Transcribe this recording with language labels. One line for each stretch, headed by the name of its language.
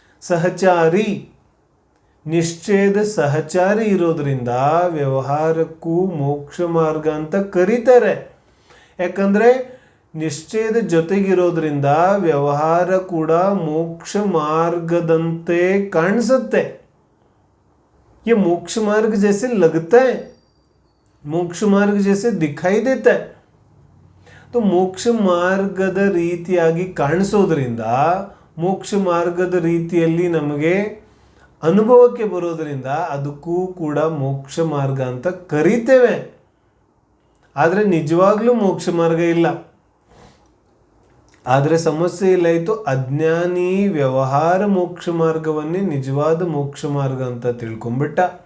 Kannada: ಸಹಚಾರಿ, ನಿಶ್ಚಯದ ಸಹಚಾರಿ ಇರೋದ್ರಿಂದ ವ್ಯವಹಾರಕ್ಕೂ ಮೋಕ್ಷ ಮಾರ್ಗ ಅಂತ ಕರೀತಾರೆ. ಯಾಕಂದರೆ ನಿಶ್ಚಯದ ಜೊತೆಗಿರೋದ್ರಿಂದ ವ್ಯವಹಾರ ಕೂಡ ಮೋಕ್ಷ ಮಾರ್ಗದಂತೆ ಕಾಣಿಸುತ್ತೆ.
Hindi: ये मोक्ष मार्ग जैसे लगता है, मोक्ष मार्ग जैसे दिखाई देता है. तो
Kannada: ಮೋಕ್ಷ ಮಾರ್ಗದ ರೀತಿಯಾಗಿ ಕಾಣಿಸೋದ್ರಿಂದ, ಮೋಕ್ಷ ಮಾರ್ಗದ ರೀತಿಯಲ್ಲಿ ನಮಗೆ ಅನುಭವಕ್ಕೆ ಬರೋದ್ರಿಂದ ಅದಕ್ಕೂ ಕೂಡ ಮೋಕ್ಷ ಮಾರ್ಗ ಅಂತ ಕರೀತೇವೆ. ಆದರೆ ನಿಜವಾಗ್ಲೂ ಮೋಕ್ಷ ಮಾರ್ಗ ಇಲ್ಲ. ಆದರೆ ಸಮಸ್ಯೆ ಇಲ್ಲಾಯಿತು, ಅಜ್ಞಾನಿ ವ್ಯವಹಾರ ಮೋಕ್ಷ ಮಾರ್ಗವನ್ನೇ ನಿಜವಾದ ಮೋಕ್ಷ ಮಾರ್ಗ ಅಂತ ತಿಳ್ಕೊಂಬಿಟ್ಟ.